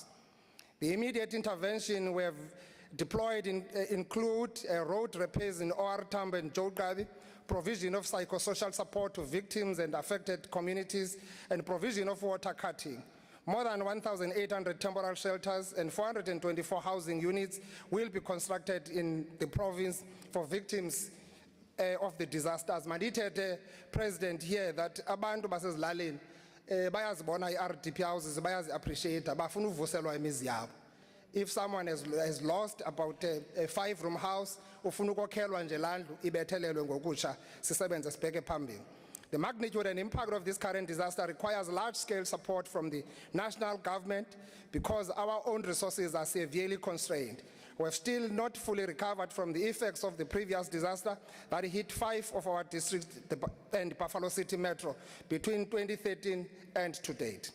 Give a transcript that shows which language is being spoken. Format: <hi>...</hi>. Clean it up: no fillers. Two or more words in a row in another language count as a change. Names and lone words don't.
<en>The immediate intervention we have deployed include road repairs in OR Tambo and Jolgabi, provision of psychosocial support to victims and affected communities, and provision of water cutting. More than 1,800 temporal shelters and 424 housing units will be constructed in the province for victims of the disasters.</en> <xh>Mandithethe</xh> <en>President here that</en> <xh>abantu basezilalini bayazibona i-</xh> <en>RDP houses</en> <xh>bayazi-appreciate bafuna uvuselwa imizi yabo.</xh> <en>If someone has lost about a 5-room house,</en> <xh>ufuna ukokhelwa nje landlu ibethelelwe ngokutsha sisebenze sibheke phambili.</xh> <en>The magnitude and impact of this current disaster requires large-scale support from the national government because our own resources are severely constrained. We have still not fully recovered from the effects of the previous disaster that hit 5 of our districts and Buffalo City Metro between 2013 and to date.</en>